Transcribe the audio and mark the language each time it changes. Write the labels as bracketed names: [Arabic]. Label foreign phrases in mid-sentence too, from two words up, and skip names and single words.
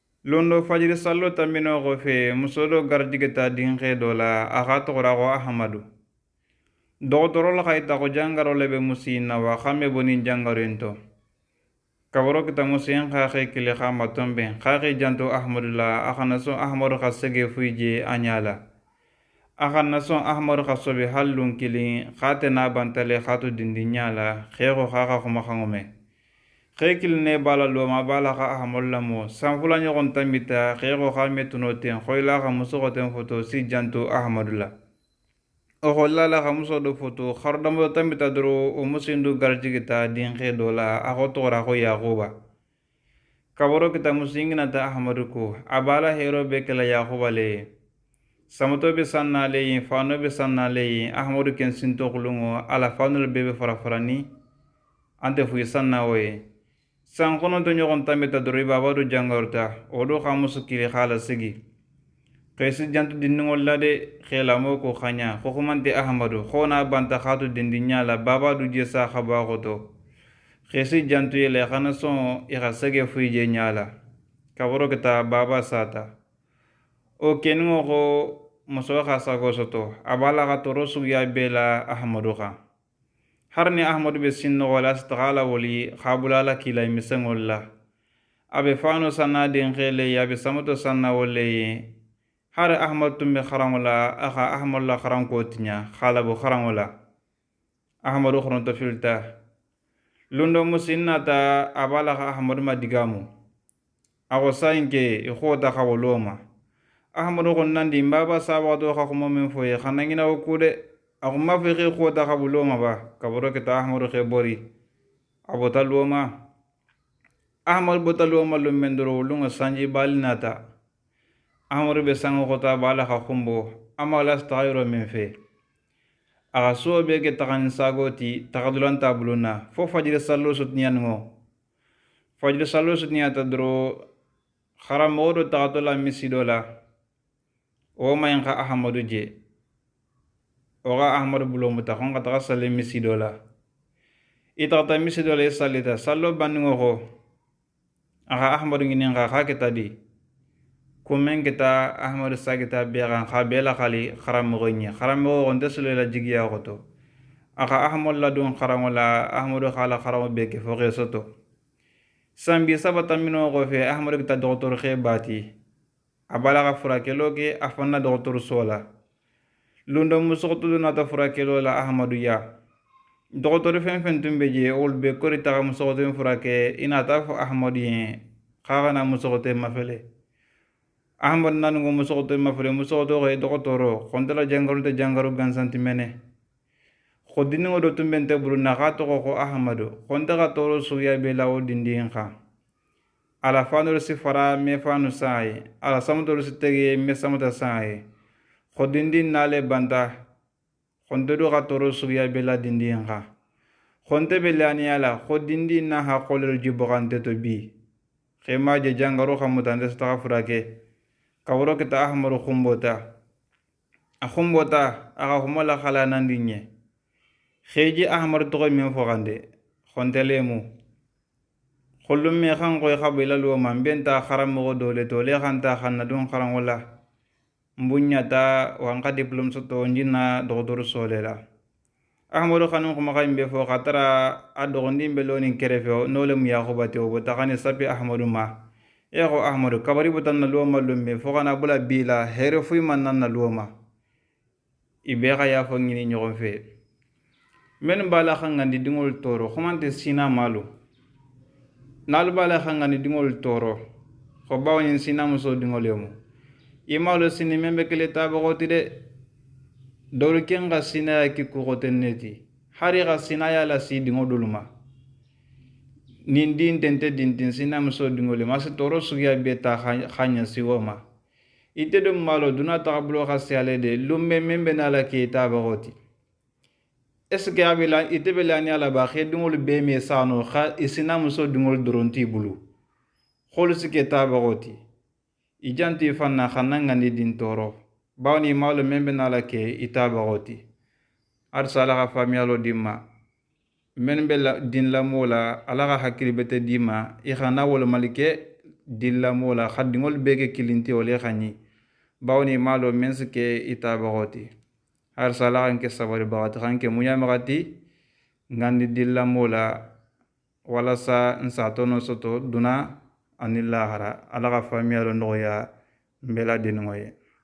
[Soninke] Londo fajiri sallo tambino ko fe musodo garjigeta dinxe do la aga togora ko Ahmadu. Dogotoro la kayita ko jangaro lebe musin na wa xame bonin jangarento. Kabaro kita musin xaxe kile xama tombe xaxe janto Ahmadu la axana so Ahmadu xa sege fuije a ñala. Axana so Ahmadu xa sobe hallun kilin xate na bantale xatu dindi ñala xexo xaxa xumaxangome. Xekil ne bala loma bala xa Ahmadu lamo sanfula ñoxon tambita xexo xa metuno ten xoyla xa musoxo ten foto si janto Ahmadu la. O hollala xa muso do foto xardamo tambita doro o musindu garjigita dinxe do la axo toxora xo yaxuba kabaro kita musinginata Ahmadu ko a bala hero be kela yaxuba le samato be sannale yin fano be sannale yin Ahmadu ken sintoxulungo ala fanol bebe farafarani ante fuyi sannawo ye san xononto ɲoxon tambita doro i babadu jangaruta o do xa musu kili xala sigi xeesi jantu dindiŋol la de xeelamo ko xaɲa xoxumante Ahmadu xona banta xatu dindi ɲala babadu je sa xabaxoto xeesi jantu yele xana son i xa sege fuyi je ɲala kabaro keta baba sata o keniŋo xo muso xa sago soto a bala xa toro suguya be la Ahmadu xan har ni Ahmadu be sinnoxo la a sitaxa la woli xa bula la kila miseŋol la a be fano sanna dinxe le ye a be samato sanna wo le ye har Ahmadu tun be xaraŋo la a xa Ahmadu la xaranko tiɲa xalabo xaraŋo la Ahmadu xoronto filita lundo musin nata a b'a la xa Ahmadu ma digamu a xo sayin ke i xota xa wolo ma Ahmadu xon nandi mbaba sabaxato xa xuma men fo ye xana ŋina wo ku de a xuma fe xe xota xa wolo ma ba kabaro keta Ahmadu xe bori a bota luwo ma Ahmadu bota luwo ma lum men doro lungo sanji bali nata Ahmadu be sango xota bala xa xumbo ama la staxayiro men fe a xa suwo be ke taxanin sago ti taxadulanta buluna fo fajiri sallo sutuniyaningo fajiri sallo sutuniyata doro xaramoxo do taxato la misido la wo mayin xa Ahmadu je wo xa Ahmadu bulomuta xon xa taxa salle misido la i taxata misido la i sallita sallo banningo xo a xa Ahmadu ŋinin xa xa keta di kumen kita Ahmadu sagita bexan xa bela xali xaramoxo ɲe xaramoxo xonte silo la jigiya xoto a xa Ahmadu la dun xaranŋo la Ahmadu xala xaranŋo be ke fo xe soto sanbi sabatamino xo fe Ahmadu kita doxotoru xe bati a bala xa furakelo ke a fanna doxotoru sola lundo musoxotudu nata furakelo la Ahmadu ya doxotoru fen fen tun be je wolu be kori taxa musoxotun furake i nata fo Ahmadu ye xa xana musoxote mafele Ahmadu nanugo musoxoto mafele musoxoto xe doxotoro xontela jangarunte jangaru gansanti mene xo dinniŋo do tun bente buluna xa toxo xo Ahmadu xonte xa toro suguya be la wo dindin xa ala fanolu si fara me fanu san ye ala samutolu si tege me samuta san ye xo dindin nale banta xonte do xa toro suguya be la dindin xa xonte be laniya la xo dindin na xa xolelu jiboxante to bi xe ma je jangaru xa mutante si taxa furake kabaro kita Ahmadu xumbota a xumbota a xa xuma la xala nandi ɲe xeji Ahmadu toxo men foxande xonte lemu xollum me xan xoy xa bela luwo ma nbenta xaramoxo dole to le xanta xanna dun xaranŋo la mbuɲata wan xa diplome soto njinna doxotoru sole la Ahmadu xanin xumaxayin be fo xa tara a doxondin be lonin kerefe no lemu yaxubate wo bota xani sapi Ahmadu ma xo Ahmadu kabari botan na luwo ma lumbe fo xana bula bi la here fuyi man nan na luwo ma i be xa yafo ŋini ɲoxon fe menu bala xa ŋandi diŋolu toro xumante sina malu nalu bala xa ŋandi diŋolu toro xo bawoñin sina muso diŋolu yemu i malu sini men be kele tabaxoti de dolu ken xa sinaya ki kuxoten ne ti hari xa sinaya la si diŋo dolu ma nin din tente dintin sina muso diŋolu ma si toro suguya be ta xa ɲasiwo ma ite do malo duna taxabulo xa siyale de lumbe men be na la ke tabaxoti [French] est ce que [Soninke] ite be lani ala ba xe diŋolu be me sano xa i sina muso diŋolu doronti bulu xolu si ke tabaxoti i janti fanna xanna ŋandi din toro bawni malo men be na la ke i tabaxoti arsa ala xa famiyalo dimma men be din lamo la ala xa hakkili bete dima i xana wolomali ke dillamo la xaddiŋolu bee ke kilinti wolu ye xa ɲi bawni maa lo meŋ si ke itabaxoti harisa ala xan ke sabari baxati xan ke muɲamaxati ŋandi dillamo la walasa n satono soto duna ani lahara ala xa faamuyalo noxoya n bela deniŋo ye